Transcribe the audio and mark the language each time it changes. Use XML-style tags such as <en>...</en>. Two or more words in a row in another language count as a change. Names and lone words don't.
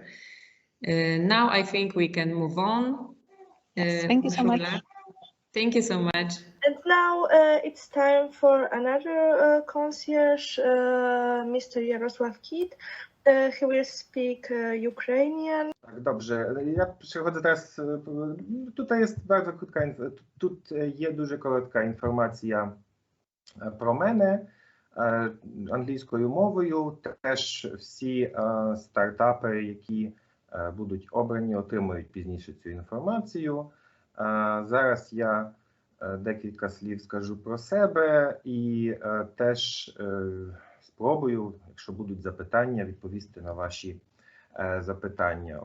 <en>Now I think we can move on. Yes, thank you so much. Thank you so much. And now it's time for another concierge, Mr. Jarosław Kit. He will speak Ukrainian.</en> <pl>Tak, dobrze. Ja przechodzę teraz. Tutaj jest bardzo krótka,</pl> <uk>тут є дуже коротка інформація про мене англійською мовою. Теж всі стартапи, які будуть обрані, отримують пізніше цю інформацію. Зараз я декілька слів скажу про себе і теж спробую, якщо будуть запитання, відповісти на ваші запитання.</uk>